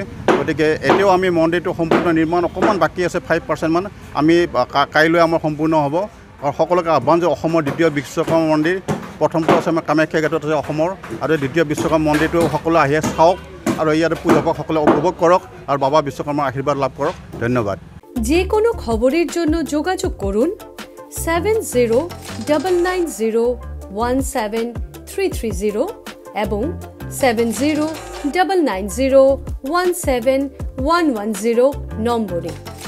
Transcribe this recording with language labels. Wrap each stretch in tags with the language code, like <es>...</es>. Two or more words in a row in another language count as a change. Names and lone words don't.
<as>গতিকে এতিয়াও আমি মন্দিৰটো সম্পূৰ্ণ নিৰ্মাণ অকণমান বাকী আছে, 5% মান। আমি কাইলৈ আমাৰ সম্পূৰ্ণ হ'ব। আৰু সকলোকে আহ্বান যে অসমৰ দ্বিতীয় বিশ্বকৰ্মা মন্দিৰ, প্ৰথমটো আছে আমাৰ কামাখ্যা গেটত আছে অসমৰ, আৰু দ্বিতীয় বিশ্বকৰ্মা মন্দিৰটো সকলোৱে আহি চাওক আৰু ইয়াতে পূজাভকসকলে উপভোগ কৰক আৰু বাবা বিশ্বকৰ্মাৰ আশীৰ্বাদ লাভ কৰক। ধন্যবাদ।</as> <bn>যে কোনো খবরের জন্য যোগাযোগ করুন 7099017330 এবং 7099017110 নম্বরে।</bn>